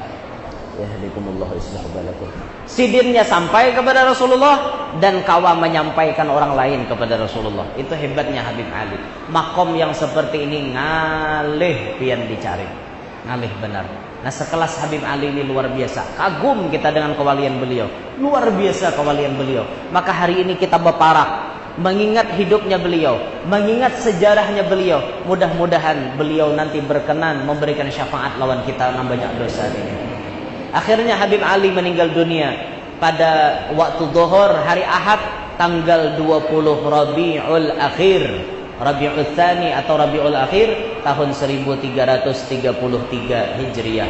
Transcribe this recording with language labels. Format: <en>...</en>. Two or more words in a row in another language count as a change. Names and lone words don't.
<ar>يهديكم الله يصلح بالكم.</ar> <id>Sidinnya sampai kepada Rasulullah dan kawa menyampaikan orang lain kepada Rasulullah. Itu hebatnya Habib Ali. Makom yang seperti ini ngalih pian dicari. Ngalih benar. Nah, sekelas Habib Ali ini luar biasa. Kagum kita dengan kewalian beliau. Luar biasa kewalian beliau. Maka hari ini kita berparak mengingat hidupnya beliau, mengingat sejarahnya beliau. Mudah-mudahan beliau nanti berkenan memberikan syafaat lawan kita yang banyak dosa ini. Akhirnya Habib Ali meninggal dunia pada waktu zuhur hari Ahad tanggal 20 Rabiul Akhir, Rabiul Tsani atau Rabiul Akhir tahun 1333 Hijriah.</id>